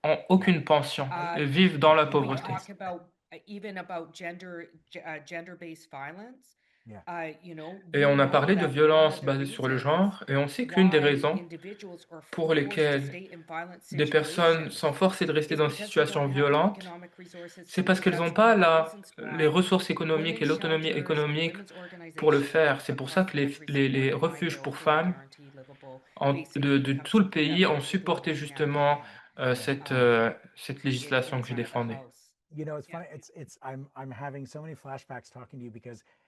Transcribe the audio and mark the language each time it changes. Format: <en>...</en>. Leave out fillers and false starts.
<fr>ont aucune pension et vivent dans la</fr> <en>We</en> <fr>pauvreté.</fr> <en>talk about even about gender-based violence. Yeah.</en> <fr>Et on a parlé de violence basée sur le genre, et on sait qu'une des raisons pour lesquelles des personnes sont forcées de rester dans des situations violentes, c'est parce qu'elles n'ont pas les ressources économiques et l'autonomie économique pour le faire. C'est pour ça que les refuges pour femmes de tout le pays ont supporté justement cette législation que j'ai défendue.</fr> <en>It's funny. I'm having so many flashbacks talking to you because</en>